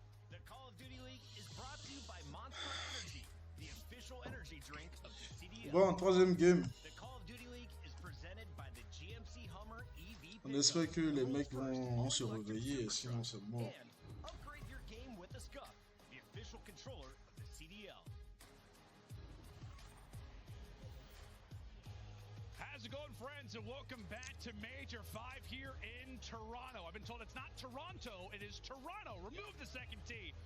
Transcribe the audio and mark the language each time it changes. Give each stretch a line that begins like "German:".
English: The Call of Duty League is brought to you by Monster Energy, the official energy drink of the CDL.
French: Bon, troisième game.
English: The Call of Duty League is presented by the GMC Hummer EV.
French: On espère que les mecs vont se réveiller, sinon c'est mort.
English: And upgrade your game with the Scuff, the official controller of the CDL. How's it going, friends, and welcome back to Major 5 here in Toronto. I've been told it's not Toronto, it is Toronto. Remove the second T.